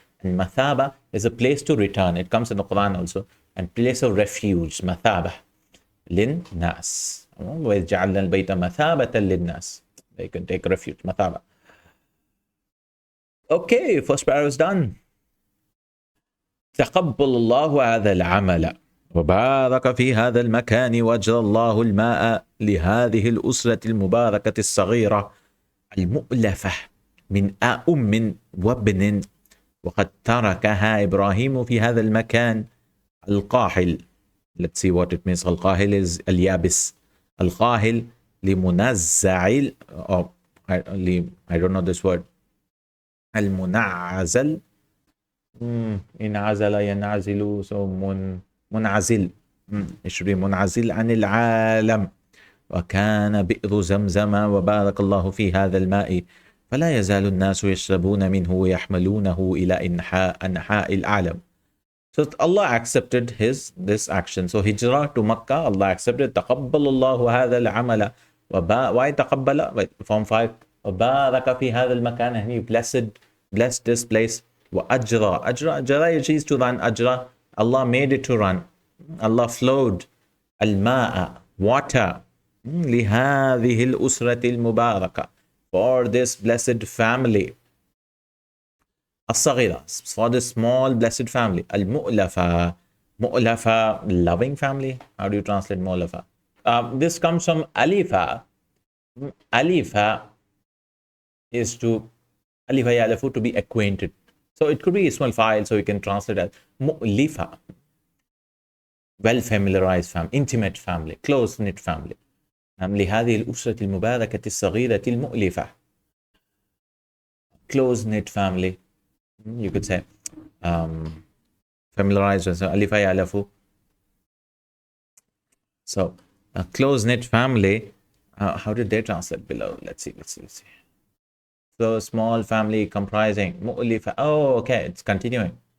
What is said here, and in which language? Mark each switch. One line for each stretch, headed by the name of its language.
English: And mathaba is a place to return. It comes in the Quran also. And place of refuge. Mathaba. Linnas.
Arabic: وَجَعَلْنَا الْبَيْتَ مَثَابَةً لِلنَّاسِ.
English: They can take refuge.
Arabic: Mathaba.
English: Okay, first paragraph is done.
Arabic: تقبل الله هذا العمل وبارك في هذا المكان وأجرى الله الماء لهذه الأسرة المباركة الصغيرة المؤلفة من أم وابن وقد تركها إبراهيم في هذا المكان القاحل.
English: Let's see what it means.
Arabic: القاحل is اليابس. القاحل لمنزع,
English: oh, I don't know this word.
Arabic: المنعزل, انعزل ينعزل, so منعزل,
English: it should be
Arabic: منعزل عن العالم. وكان بئر زمزم وبارك الله في هذا الماء فلا يزال الناس يشربون منه ويحملونه إلى أنحاء العالم.
English: So Allah accepted this action. So hijrah to Makkah, Allah accepted.
Arabic: تقبل الله هذا العمل.
English: Why تقبل? Form 5.
Arabic: وبارك في هذا المكان,
English: and He blessed this place. وأجرى, أجرى is to run. أجرى, Allah made it to run. Allah flowed الماء, water,
Arabic: لهذه الأسرة المباركة,
English: for this blessed family. الصغيرة, for this small blessed family. المؤلفة, مؤلفة, loving family. How do you translate مؤلفة? This comes from alifa. Alifa is to alifa ya'lafu, to be acquainted. So it could be ismul fa'il, so you can translate as mu'lifa, well familiarized family, intimate family, close knit family.
Arabic: لهذه الأسرة المباركة الصغيرة المؤلفة.
English: Close knit family, you could say. Familiarized with alifa ya'lafu. So a close knit family. How did they translate below? Let's see. So small family comprising mu'lifa. Oh, okay, it's continuing.